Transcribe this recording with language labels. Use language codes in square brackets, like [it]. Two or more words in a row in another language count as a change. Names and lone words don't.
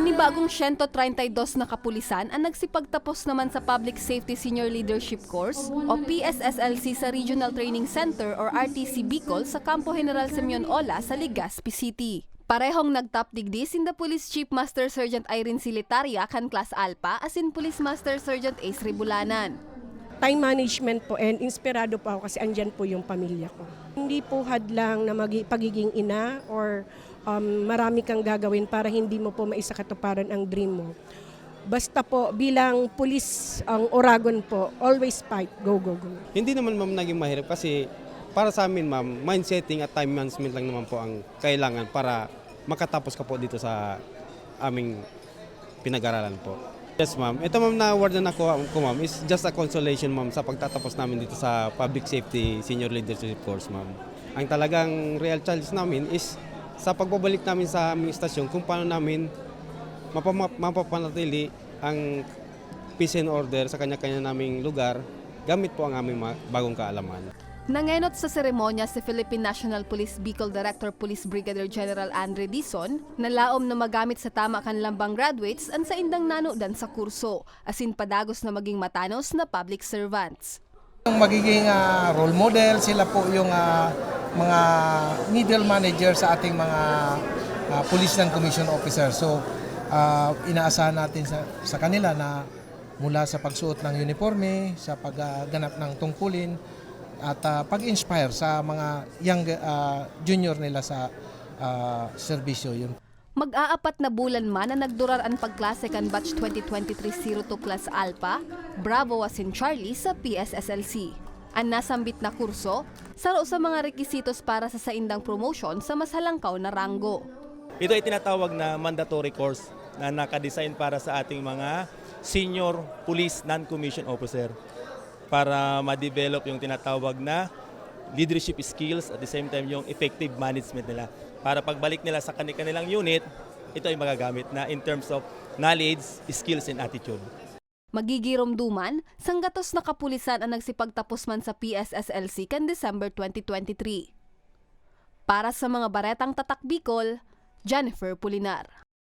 [tl] Bagong 132 na kapulisan ang nagsipagtapos naman sa Public Safety Senior Leadership Course o PSSLC sa Regional Training Center or RTC Bicol sa Campo General Simeon Ola sa Legazpi City. [bik] Parehong nagtop degree sinda Police Chief Master Sergeant Irene Silitaria kan Class Alpha asin Police Master Sergeant Ace Ribulanan. [en] Time management po, [tl] and inspirado po ako kasi andyan po yung pamilya ko. Hindi po hadlang na pagiging ina or marami kang gagawin para hindi mo po maisakatuparan ang dream mo. Basta po bilang pulis ang Oragon po, [en] always fight, go, go, go. [tl] Hindi naman ma'am naging mahirap kasi para sa amin ma'am, mindsetting at [en] time management [tl] lang naman po ang kailangan para makatapos ka po dito sa aming pinag-aralan po. Yes ma'am, ito ma'am na award na nakuha ko ma'am [en] is just a consolation [tl] ma'am sa pagtatapos namin dito sa Public Safety Senior Leadership Course ma'am. Ang talagang [en] real challenge [tl] namin is sa pagbabalik namin sa aming istasyon kung paano namin mapapanatili ang [en] peace and order [tl] sa kanya-kanya naming lugar gamit po ang aming bagong kaalaman. [bik] Nangenot sa seremonya si Philippine National Police Bicol Director Police Brigadier General Andre Dizon na laom na magamit sa tama kan lambang graduates ang sa indang nanodan sa kurso, asin padagos na maging matanos na [en] public servants. [tl] Yung magiging [en] role model, [tl] sila po yung mga [en] middle manager [tl] sa ating mga [en] police and commission officer. [tl] So inaasahan natin sa kanila na mula sa pagsuot ng uniforme, sa pagganap ng tungkulin, at pag-inspire sa mga [en] young junior [tl] nila sa serbisyo. Yun. [bik] Mag-aapat na bulan man na nagdurar ang pagklase kan batch 2023-02 Class Alpha, Bravo asin Charlie sa PSSLC. Ang nasambit na kurso, saro sa mga rekisitos para sa saindang promotion sa mas halangkaw na ranggo. [tl] Ito ay tinatawag na [en] mandatory course [tl] na nakadesign para sa ating mga [en] senior police non-commissioned officer [tl] para ma-develop yung tinatawag na [en] leadership skills at the same time [tl] yung [en] effective management [tl] nila. Para pagbalik nila sa kanilang unit, ito ay magagamit na [en] in terms of knowledge, skills, and attitude. [bik] Magigiromduman, sanggatos na kapulisan ang nagsipagtapos man sa PSSLC kan December 2023. Para sa mga baretang tatak Bicol, Jennifer Pulinar.